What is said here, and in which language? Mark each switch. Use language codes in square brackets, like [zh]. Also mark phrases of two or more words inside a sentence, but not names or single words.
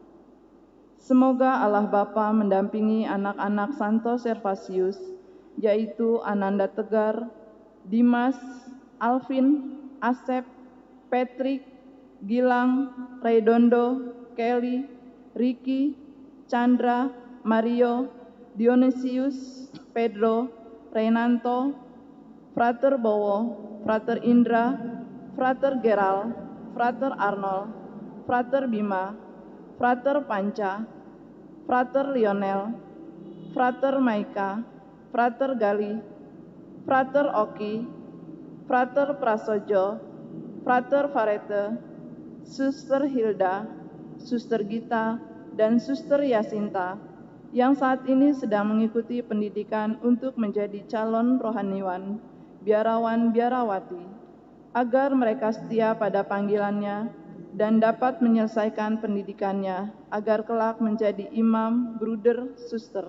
[id] Semoga Allah Bapa mendampingi anak-anak Santo Servasius, yaitu Ananda Tegar, Dimas, Alvin, Asep, Patrick, Gilang, Redondo, Kelly, Ricky, Chandra, Mario, Dionysius, Pedro, Renanto, Frater Bowo, Frater Indra, Frater Geral, Frater Arnold, Frater Bima, Frater Panca, Frater Lionel, Frater Maika, Frater Gali, Frater Oki, Frater Prasojo, Frater Farete, Suster Hilda, Suster Gita, dan Suster Yasinta yang saat ini sedang mengikuti pendidikan untuk menjadi calon rohaniwan, biarawan-biarawati, agar mereka setia pada panggilannya dan dapat menyelesaikan pendidikannya agar kelak menjadi imam, bruder, suster.